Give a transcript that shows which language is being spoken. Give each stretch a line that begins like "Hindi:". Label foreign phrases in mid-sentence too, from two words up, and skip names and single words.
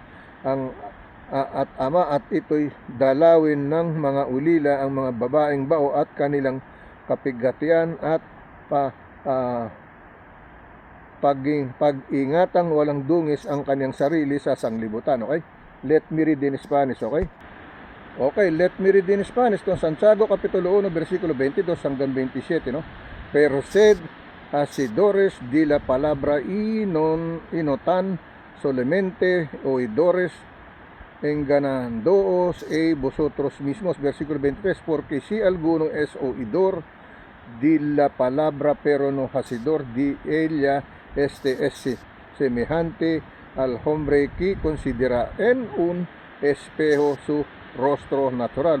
Filipino: At Ama, at ito'y dalawin ng mga ulila ang mga babaeng bao at kanilang kapigatian at pag-ingatang walang dungis ang kanyang sarili sa sanglibutan.
English: Okay? Let me read in Spanish. Okay? Okay, let me read in Spanish.
Filipino: Santiago Kapitulo 1, versikulo 22 hanggang 27, no?
Spanish: Pero sed hacedores de la palabra y notan solamente oidores, enganándoos vosotros mismos. Versículo 23, porque si alguno es oidor de la palabra pero no hacedor de ella, este es semejante al hombre que considera en un espejo su rostro natural.